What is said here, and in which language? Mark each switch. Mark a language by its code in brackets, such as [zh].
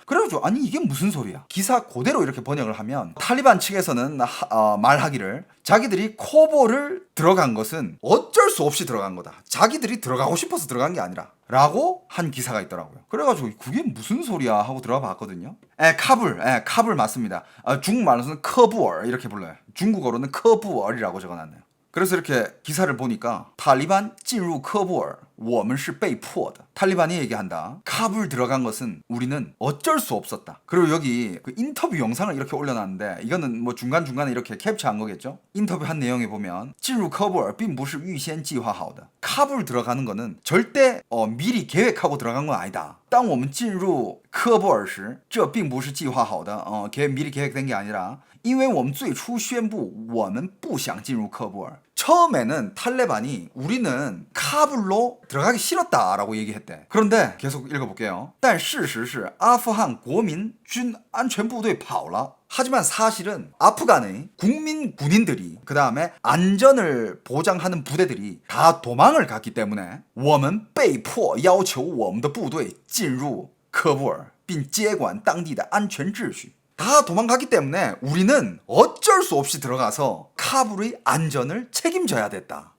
[ko] 그래가지고 아니 이게 무슨 소리야? 기사 그대로 이렇게 번역을 하면 탈리반 측에서는 말하기를 자기들이 코보를 들어간 것은 어쩔 수 없이 들어간 거다. 자기들이 들어가고 싶어서 들어간 게 아니라 라고 한 기사가 있더라고요. 그래가지고 그게 무슨 소리야 하고 들어가 봤거든요. 카불 맞습니다. 중국말로는 커부얼 이렇게 불러요. 중국어로는 커부얼이라고 적어놨네요. 그래서 이렇게 기사를 보니까 탈리반 [zh] 进入 科布尔我们是被迫的. [ko] 탈리반이 얘기한다. 카불 들어간 것은 우리는 어쩔 수 없었다. 그리고 여기 그 인터뷰 영상을 이렇게 올려놨는데, 이거는 뭐 중간중간에 이렇게 캡처한 거겠죠. 인터뷰 한 내용에 보면 [zh] 进入 科布尔并不是预先计划好的. [ko] 카불 들어가는 거는 절대 미리 계획하고 들어간 건 아니다. [zh] 当我们进入 科布尔时这并不是计划好的. [ko] 미리 계획된 게 아니라 [zh] 因为我们最初宣布我们不想进入科布尔. [ko] 처음에는 탈레반이 우리는 카불로 들어가기 싫었다라고 얘기했대. 그런데 계속 읽어볼게요. [zh] 但事实是阿富汗国民军安全部队跑了. [ko] 하지만 사실은 아프간의 국민 군인들이, 그 다음에 안전을 보장하는 부대들이 다 도망을 갔기 때문에 [zh] 我们被迫要求我们的部队进入科布尔并接管当地的安全秩序. [ko] 다 도망갔기 때문에 우리는 어쩔 수 없이 들어가서 카불의 안전을 책임져야 됐다.